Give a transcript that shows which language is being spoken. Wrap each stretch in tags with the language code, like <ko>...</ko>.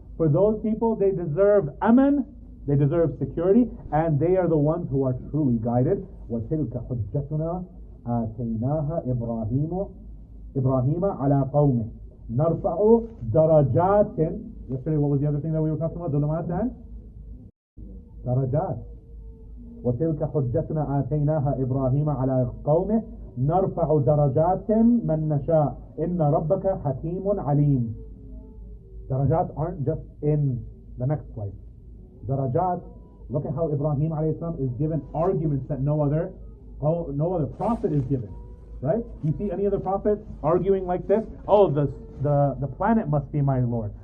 <en>For those people, they deserve aman, they deserve security, and they are the ones who are truly guided.</en> <ar>وَتِلْكَ حُجَّتُنَا آتَيْنَاهَا إِبْرَاهِيمَ عَلَى قَوْمِهِ نَرْفَعُ دَرَجَاتٍ.</ar> <en>Yesterday, what was the other thing that we were talking about?</en> <ar>ظُلُمَات and درجات. وتلك حجتنا آتيناها إبراهيم على قومه نرفع درجات من نشاء إن ربك حكيم عليم.</ar> <en>Darajat aren't just in the next place. Darajat, look at how Ibrahim alayhi salam is given arguments that no other prophet is given. Right? You see any other prophet arguing like this? Oh, the planet must be my Lord.</en>